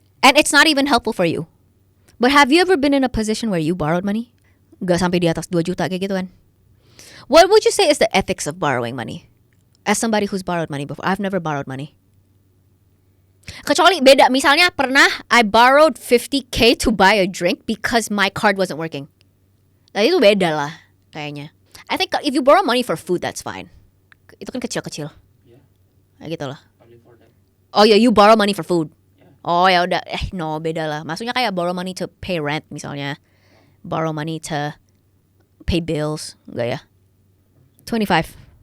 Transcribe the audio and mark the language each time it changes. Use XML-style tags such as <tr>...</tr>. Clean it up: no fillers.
<en>And it's not even helpful for you. But have you ever been in a position where you borrowed money?</en> <id>Gak sampai di atas 2 juta kayak gitu kan?</id> <en>What would you say is the ethics of borrowing money? As somebody who's borrowed money before. I've never borrowed money.</en> <id>Kecuali beda. Misalnya pernah</id> <en>I borrowed 50K to buy a drink because my card wasn't working.</en> <id>Nah itu beda lah kayaknya.</id> <en>I think if you borrow money for food, that's fine.</en> <id>Itu kan kecil-kecil.</id> <en>Yeah.</en> <id>Kayak gitu lah.</id> <en>Only for that. Oh yeah, you borrow money for food. Yeah.</en> <id>Oh ya udah,</id> <en>no</en> <id>beda lah. Maksudnya kayak</id> <en>borrow money to pay rent</en> <id>misalnya,</id> <en>borrow money to pay bills,</en> <id>enggak ya?</id> <en>25.</en>